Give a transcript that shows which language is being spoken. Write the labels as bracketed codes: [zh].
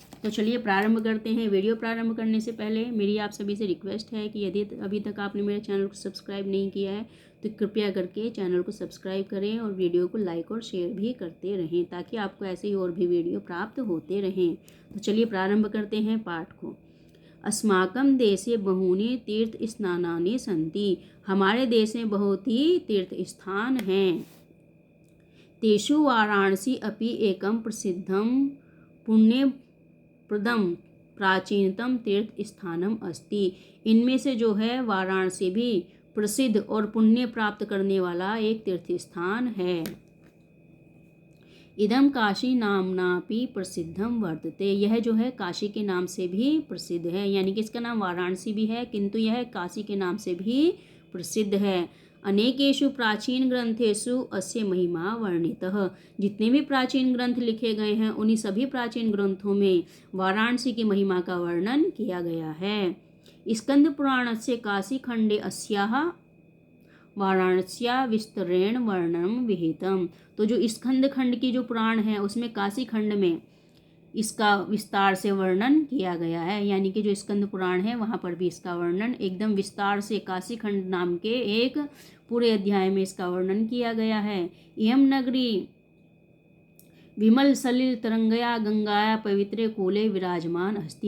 [hi] तो चलिए प्रारंभ करते हैं। वीडियो प्रारंभ करने से पहले मेरी आप सभी से रिक्वेस्ट है कि यदि अभी तक आपने मेरे चैनल को सब्सक्राइब नहीं किया है तो कृपया करके चैनल को सब्सक्राइब करें और वीडियो को लाइक और शेयर भी करते रहें, ताकि आपको ऐसे ही और भी वीडियो प्राप्त होते रहें। तो चलिए प्रारंभ करते हैं पाठ को। [sa] अस्माकं देशे बहूनि तीर्थ स्नानानि सन्ति। [hi] हमारे देश में बहुत ही तीर्थ स्थान हैं। [sa] तेषु वाराणसी अपि एकं प्रसिद्धं पुण्यप्रदं प्राचीनतम तीर्थ स्थानम अस्ति। [hi] इनमें से जो है वाराणसी भी प्रसिद्ध और पुण्य प्राप्त करने वाला एक तीर्थ स्थान है। [sa] इदम काशी नामनापि प्रसिद्धम वर्तते। [hi] यह जो है काशी के नाम से भी प्रसिद्ध है, यानी कि इसका नाम वाराणसी भी है किंतु यह काशी के नाम से भी प्रसिद्ध है। [sa] अनेकेषु प्राचीन ग्रंथेषु अस्य महिमा वर्णितः। [hi] जितने भी प्राचीन ग्रंथ लिखे गए हैं उन्हीं सभी प्राचीन ग्रंथों में वाराणसी की महिमा का वर्णन किया गया है। [sa] स्कंद पुराणस्य काशी खंडे अस्याः वाराणस्या विस्तरेण वर्णनम विहितम। [hi] तो जो स्कंद खंड की जो पुराण है उसमें काशी खंड में इसका विस्तार से वर्णन किया गया है, यानी कि जो स्कंद पुराण है वहाँ पर भी इसका वर्णन एकदम विस्तार से काशी खंड नाम के एक पूरे अध्याय में इसका वर्णन किया गया है। [sa] इयं नगरी विमल सलिल तरंगया गंगाया पवित्र कूले विराजमान अस्ति।